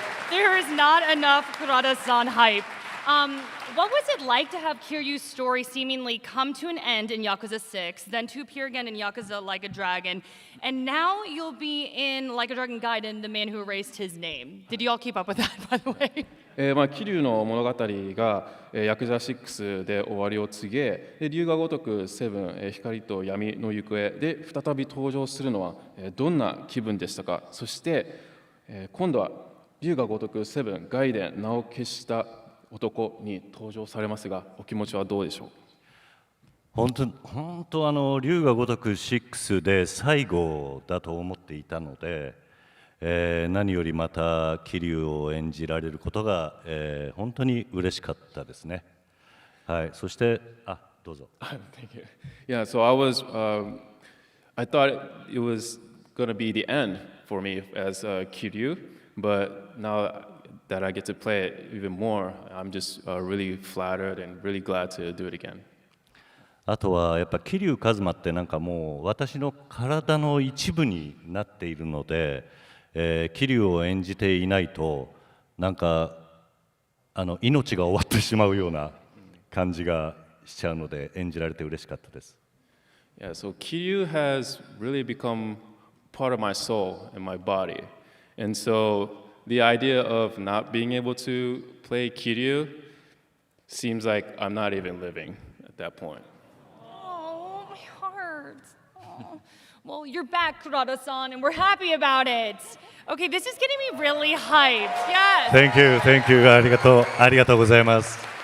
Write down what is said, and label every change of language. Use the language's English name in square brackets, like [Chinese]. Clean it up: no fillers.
[English] There is not enough Kurata-san hype. What was it like to have Kiryu's story seemingly come to an end in Yakuza 6, then to appear again in Yakuza Like a Dragon, and now you'll be in Like a Dragon Gaiden, The Man Who Erased His Name? Did you all keep up with that, by the way? [Japanese] 桐生の物語がヤクザ6で終わりを告げ、龍が如く7、光と闇の行方で再び登場するのはどんな気分でしたか。そして今度は龍が如く7、ガイデン、名を消した男に登場されますが、お気持ちはどうでしょう。本当龍が如く6で最後だと思っていたので、何よりまた桐生を演じられることが、本当に嬉しかったですね。はい、そしてどうぞ。 [English] Thank you. Yeah, so I thought it was going to be the end for me as Kiryu, but now that I get to play it even more, I'm just really flattered and really glad to do it again. [Japanese] あとはやっぱ桐生一馬ってなんかもう私の体の一部になっているので、桐生を演じていないとなんか命が終わってしまうような感じがしちゃうので演じられて嬉しかったです。 [English] Yeah, so Kiryu has really become part of my soul and my body, and so the idea of not being able to play Kiryu seems like I'm not even living at that point. Oh, my heart. Oh. Well, you're back, Kurata-san, and we're happy about it. Okay, this is getting me really hyped. Yes. Thank you. [Japanese] ありがとうございます。